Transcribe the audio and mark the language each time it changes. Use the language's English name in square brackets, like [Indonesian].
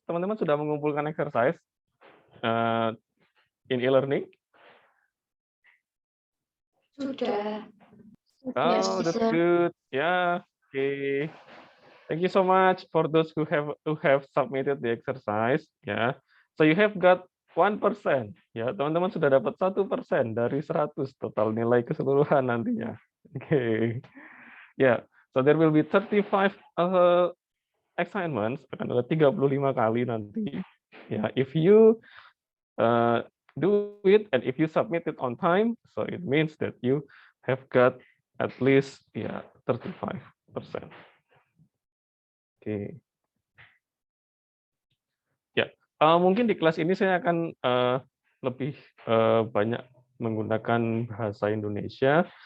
[Indonesian] Teman-teman sudah mengumpulkan [English] exercise in e-learning? [Indonesian] Sudah. Oh, [English] Yes, that's Sir. good. Yeah, okay. Thank you so much for those who have submitted the exercise. Yeah, so you have got 1%. [Indonesian] Ya, teman-teman sudah dapat 1% dari 100 total nilai keseluruhan nantinya. [English] Okay. Yeah, so there will be 35 assignments, [Indonesian] akan ada 35 kali nanti. [English] Ya, if you do it and if you submit it on time, so it means that you have got at least 35%. Oke. [Indonesian] Ya, mungkin di kelas ini saya akan lebih banyak menggunakan bahasa Indonesia.